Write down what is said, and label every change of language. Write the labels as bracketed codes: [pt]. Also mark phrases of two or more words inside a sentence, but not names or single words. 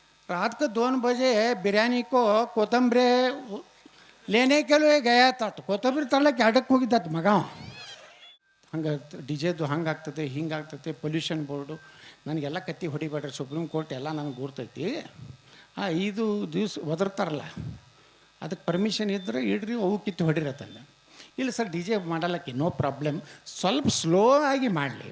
[hi] रात को 2 बजे बिरयानी को कोतंबरी लेने के लिए गया था तो कोतंबरी [kn] ತರಲಿಕ್ಕೆ ಅಡಕ್ಕೆ ಹೋಗಿದ್ದ ಮಗ ಹಂಗೆ ಡಿಜೆದು ಹಂಗಾಗ್ತದೆ ಹಿಂಗಾಗ್ತದೆ [en] pollution board [kn] ನನಗೆಲ್ಲ ಕತ್ತಿ ಹೊಡಿಬೇಡ್ರಿ ಸುಪ್ರೀಂ ಕೋರ್ಟ್ ಎಲ್ಲ ನನಗೆ ಗುರ್ತೈತಿ 5 ದಿವಸ ಒದರ್ತಾರಲ್ಲ ಅದಕ್ಕೆ ಪರ್ಮಿಷನ್ ಇದ್ದರೆ ಇಡ್ರಿ ಅವು ಕಿತ್ತು ಹೊಡಿರತ್ತಂದೆ. ಇಲ್ಲ ಸರ್ ಡಿ ಜೆ ಮಾಡಲ್ಲಕ್ಕೆ [en] no problem, [kn] ಸ್ವಲ್ಪ ಸ್ಲೋ ಆಗಿ ಮಾಡಲಿ.